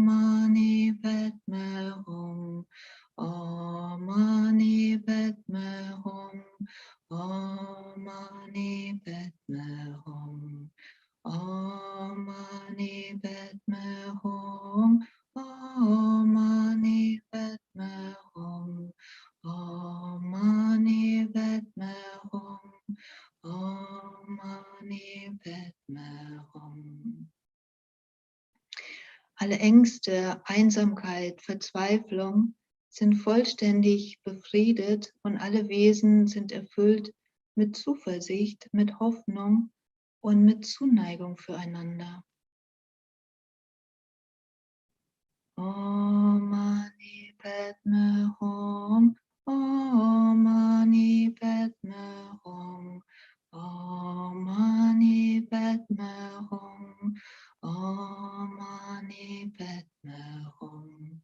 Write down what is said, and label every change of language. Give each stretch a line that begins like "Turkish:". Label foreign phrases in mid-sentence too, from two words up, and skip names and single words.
Sanskrit: मणि पद्मे हूँ, ॐ मणि पद्मे हूँ, ॐ मणि पद्मे हूँ, ॐ मणि पद्मे हूँ, ॐ मणि पद्मे हूँ, ॐ मणि पद्मे हूँ, ॐ मणि पद्मे हूँ.
German: Alle Ängste, Einsamkeit, Verzweiflung sind vollständig befriedet und alle Wesen sind erfüllt mit Zuversicht, mit Hoffnung und mit Zuneigung füreinander.
Sanskrit: ॐ मणि पद्मे हूँ, ॐ मणि पद्मे हूँ, ॐ मणि पद्मे हूँ, ॐ मणि पद्मे हूँ,